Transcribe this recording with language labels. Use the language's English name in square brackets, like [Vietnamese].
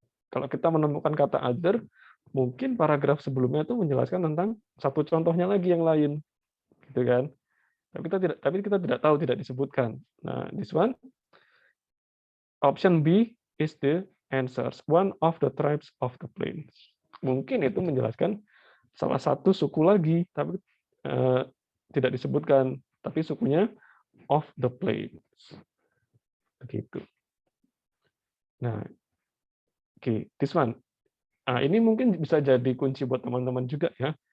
[Indonesian] Kalau kita menemukan kata other, mungkin paragraf sebelumnya itu menjelaskan tentang satu contohnya lagi yang lain, gitu kan? Tapi kita tidak tahu, tidak disebutkan. [English] Nah, this one, option B is the answers. One of the tribes of the plains. [Indonesian] Mungkin itu menjelaskan salah satu suku lagi, tapi tidak disebutkan. Tapi sukunya [English] of the plains. [Indonesian] Begitu. Nah, oke, [English] this one. [Indonesian] Nah, ini mungkin bisa jadi kunci buat teman-teman juga ya.